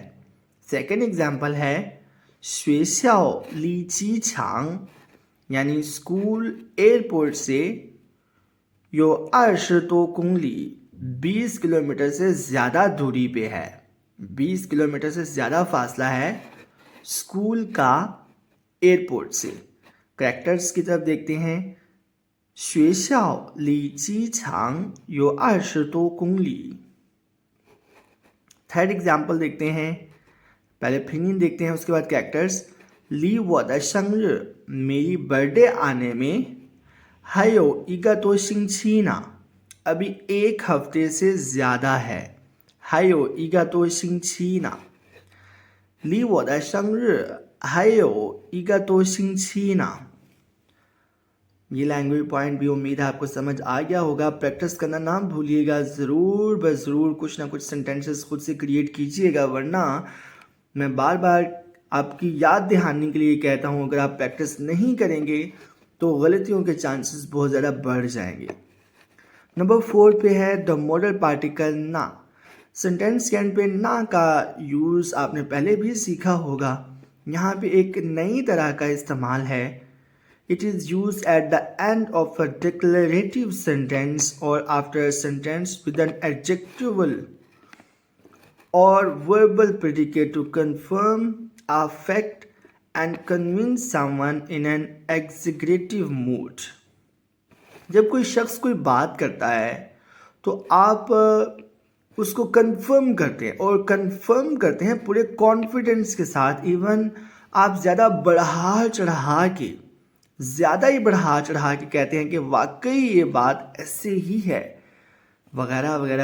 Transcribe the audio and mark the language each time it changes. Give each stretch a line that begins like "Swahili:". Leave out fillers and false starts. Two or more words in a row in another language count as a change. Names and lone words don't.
English: second example
Hindi: है
Chinese: 学校离机场,
Hindi: यानी स्कूल एयरपोर्ट से यो 20 公里, 20 किलोमीटर से ज़्यादा दूरी पे है. 20 किलोमीटर से ज़्यादा फासला है स्कूल का एयरपोर्ट से. कैरेक्टर्स की तरफ देखते हैं.
Chinese: 学校离机场有20多公里.
English: third example
Hindi: देखते हैं. पहले फिनिन देखते हैं, उसके बाद कैरेक्टर्स.
Chinese: 离我的生日,
Hindi: मेरी बर्थडे आने में,
Chinese: 还有一个多星期呢,
Hindi: अभी एक हफ्ते से ज़्यादा है.
Chinese: 还有一个多星期呢, 离我的生日还有一个多星期呢.
Hindi: ये
English: language point
Hindi: भी उम्मीद है आपको समझ आ गया होगा. प्रैक्टिस करना ना भूलिएगा, ज़रूर कुछ ना कुछ सेंटेंसेस खुद से क्रिएट कीजिएगा, वरना मैं बार बार आपकी याद दिलाने के लिए कहता हूँ, अगर आप प्रैक्टिस नहीं करेंगे तो गलतियों के चांसेस बहुत ज़्यादा बढ़ जाएंगे. नंबर 4 पे है
English: the modal particle
Hindi: ना. सेंटेंस के एंड पे ना का यूज़ आपने पहले भी सीखा होगा. यहाँ पे एक नई तरह का इस्तेमाल है.
English: it is use at the end of a declarative sentence or after a sentence with an adjectival or verbal predicate to confirm a fact and convince someone in an exaggerative mood.
Hindi: जब कोई शख्स कोई बात करता है तो आप उसको कंफर्म करते हैं, और कंफर्म करते हैं पूरे कॉन्फिडेंस के साथ. इवन आप ज़्यादा ही बढ़ा चढ़ा के कहते हैं कि वाकई ये बात ऐसे ही है, वगैरह वगैरह.